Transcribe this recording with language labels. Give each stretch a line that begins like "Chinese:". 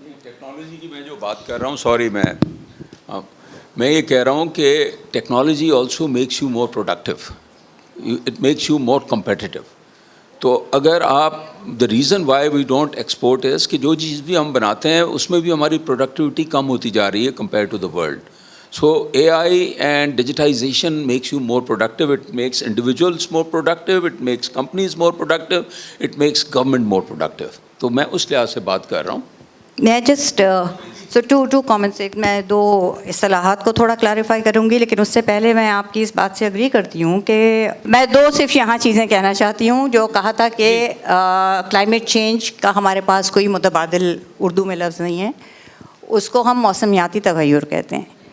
Urdu: Technology کی میں جو بات کر رہا ہوں, سوری میں یہ کہہ رہا ہوں کہ
English: Technology also makes you more productive, it makes you more competitive.
Urdu: تو اگر آپ
English: the reason why we don't export is
Urdu: کہ جو چیز بھی ہم بناتے ہیں اس میں بھی ہماری پروڈکٹیوٹی کم ہوتی جا رہی ہے
English: Compare to the world. So AI and digitization makes you more productive, it makes individuals more productive, it makes companies more productive, it makes government more productive.
Urdu: تو میں اس لحاظ سے بات کر رہا ہوں. میں جسٹ سو ٹو کامنٹس. ایک میں 2 اصطلاحات کو تھوڑا کلیریفائی کروں گی، لیکن اس سے پہلے میں آپ کی اس بات سے اگری کرتی ہوں کہ میں 2 صرف یہاں چیزیں کہنا چاہتی ہوں. جو کہا تھا کہ کلائمیٹ چینج کا ہمارے پاس کوئی متبادل اردو میں لفظ نہیں ہے، اس کو ہم موسمیاتی تغیر کہتے ہیں.